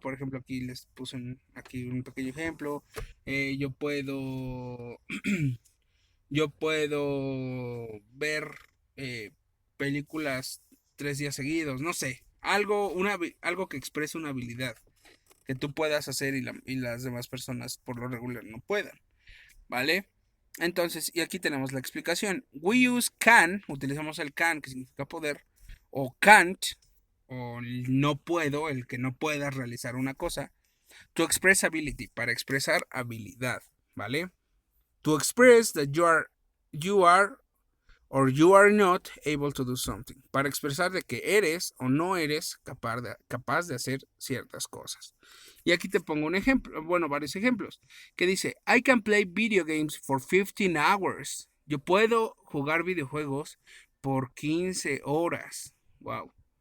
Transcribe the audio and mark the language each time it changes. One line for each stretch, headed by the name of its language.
Spanish: Por ejemplo, aquí les puse aquí un pequeño ejemplo. Yo puedo yo puedo ver películas 3 días seguidos, no sé, algo que exprese una habilidad que tú puedas hacer y las demás personas por lo regular no puedan, ¿vale? Entonces, y aquí tenemos la explicación.
English: We use can,
Spanish: utilizamos el can, que significa poder, o can't, o no puedo, el que no pueda realizar una cosa,
English: to express ability,
Spanish: para expresar habilidad, ¿vale?
English: To express that you are or you are not able to do something.
Spanish: Para expresar de que eres o no eres capaz de hacer ciertas cosas. Y aquí te pongo un ejemplo, bueno, varios ejemplos, que dice,
English: I can play video games for 15 hours.
Spanish: Yo puedo jugar videojuegos por 15 horas. Wow.